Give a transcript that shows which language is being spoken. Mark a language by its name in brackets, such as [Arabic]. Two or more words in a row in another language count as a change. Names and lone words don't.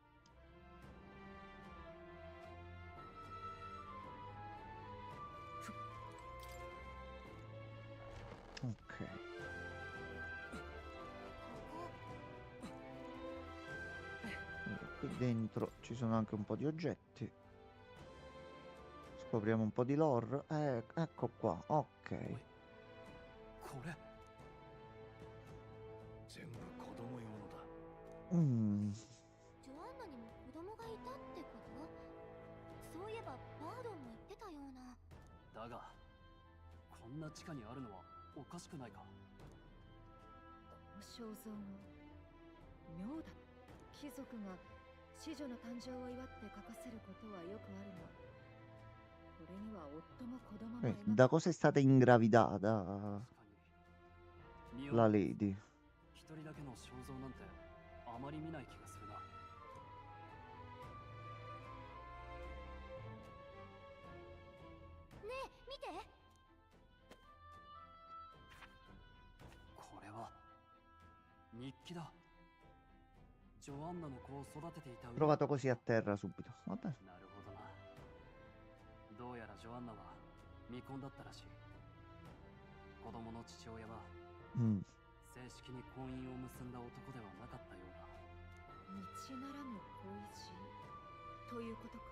[Italian] Ok. Allora, qui dentro ci sono anche un po' di oggetti. Scopriamo un po' di lore. Ecco qua. Ok. [Japanese] これ全部子供用のだ。 Mm. ジョアンナにも子供がいたってこと？そういえばバードンも言ってたような。だがこんな地下にあるのはおかしくないか。肖像画妙だ。貴族が子女の誕生を祝って書かせることはよくあるが、これには夫も子供も描かれ [Italian] Da cosa è stata ingravidata [Japanese] 確かに [Italian] la lady? [Japanese] 一人だけの肖像なんてあまり見ない気がするな。ねえ見て。これは日記だ。ジョアンナの子を育てていた [Italian] Trovato così a terra subito. Vabbè. [Japanese] なるほどな。どうやらジョアンナは未婚だったらしい。子供の父親は Mm. 正式に婚姻を結んだ男ではなかったようだ。道ならぬ恋路ということか。